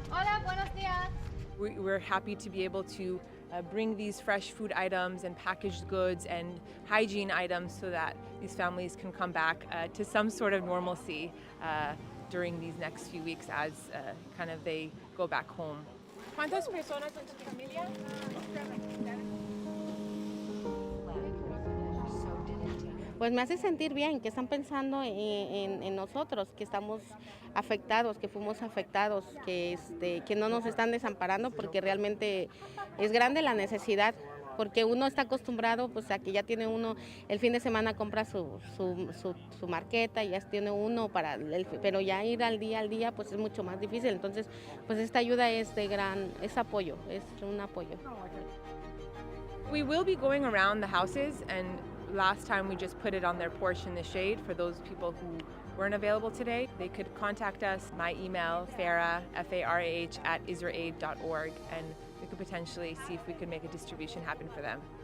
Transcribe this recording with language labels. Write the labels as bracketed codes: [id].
[es] Hola, buenos días. [en] We're happy to be able to bring these fresh food items and packaged goods and hygiene items so that these families can come back to some sort of normalcy during these next few weeks as kind of they go back home. [es] ¿Cuántas personas en tu familia? Pues me hace sentir bien que están pensando en nosotros, que estamos afectados, que fuimos afectados, que no nos están desamparando porque realmente es grande la necesidad, porque uno está acostumbrado pues a que ya tiene uno, el fin de semana compra su marqueta y ya tiene uno pero ya ir al día pues es mucho más difícil, entonces pues esta ayuda es apoyo, es un apoyo. [en] We will be going around the houses, and last time we just put it on their porch in the shade for those people who weren't available today. They could contact us, my email, Farah, F-A-R-A-H, @israaid.org, and we could potentially see if we could make a distribution happen for them.